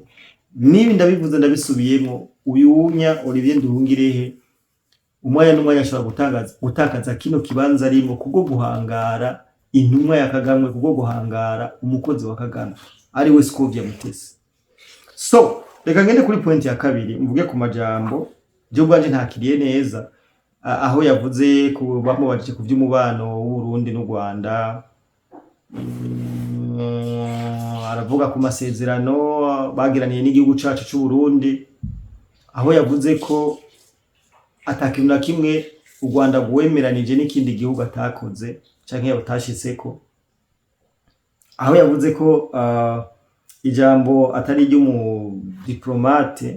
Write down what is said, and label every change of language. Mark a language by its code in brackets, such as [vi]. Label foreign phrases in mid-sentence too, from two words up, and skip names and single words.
[rn] Nibi ndabivuze ndabisubiyemo uyu Unya Olivier Nduhungirehe umwanya n'umwanya ashobora gutakaza kino kibanza arimo kubwo guhangara intumwa ya Kagame, kubwo guhangara umukozi wa Kagame ari we Scovia Mutesi. So reka ngende kuri point ya kabiri mvuge ku majambo byo bwanje ntakiriye neza aho yavuze ku bamubajije ku by'umubano w'u Burundi n'u Rwanda. Aravuga ku masezerano bagiraniye n'igihugu cacu cy'u Burundi, aho yavuze ko atakintu na kimwe u Rwanda gwemeranije n'ikindi gihugu atakoze canke batashitseko, aho yavuze ko ijambo atari ry'umu diplomate.